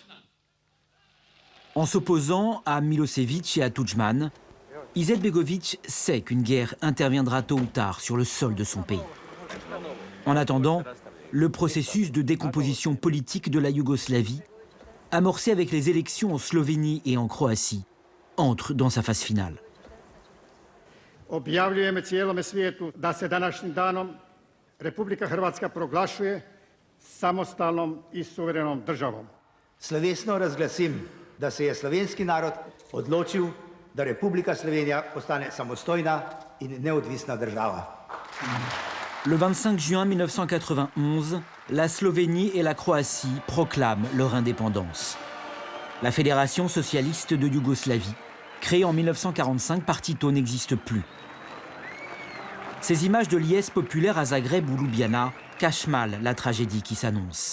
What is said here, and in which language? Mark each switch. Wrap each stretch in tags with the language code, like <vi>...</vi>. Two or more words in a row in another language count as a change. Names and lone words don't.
<fr>En s'opposant à Milosevic et à Tudjman, Izetbegović sait qu'une guerre interviendra tôt ou tard sur le sol de son pays. En attendant, le processus de décomposition politique de la Yougoslavie, amorcé avec les élections en Slovénie et en Croatie, entre dans sa phase finale.</fr> <hr>Objavljujemo cijelome svijetu da se današnjim danom Republika Hrvatska proglašuje samostalnom I suverenom državom.</hr> <sl>Slovesno razglasim, da se je slovenski narod odločil, da Republika Slovenija postane samostojna in neodvisna država.</sl> <fr>Le 25 juin 1991, la Slovénie et la Croatie proclament leur indépendance. La Fédération socialiste de Yougoslavie, créée en 1945 par Tito, n'existe plus. Ces images de liesse populaire à Zagreb ou Ljubljana cachent mal la tragédie qui s'annonce.</fr>